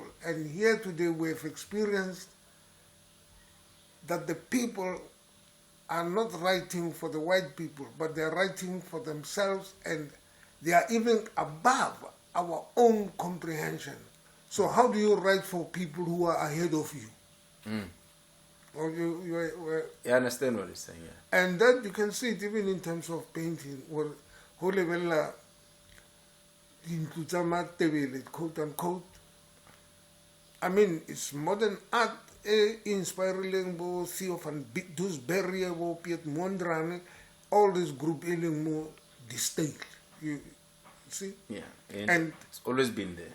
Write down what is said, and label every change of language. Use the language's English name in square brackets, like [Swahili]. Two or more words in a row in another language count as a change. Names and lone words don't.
[English] And here today we have experienced that the people are not writing for the white people, but they are writing for themselves, and they are even above our own comprehension. So how do you write for people who are ahead of you? Or I understand what you're saying, yeah. And that you can see it even in terms of painting, where [Southern Sotho] ho lebella dintlu tsa Matebele, [English] quote unquote. I mean, it's modern art, inspiring bo Theo van Doesberry, bo Piet Mondrian, all this group more distinct. You see? Yeah, and it's always been there.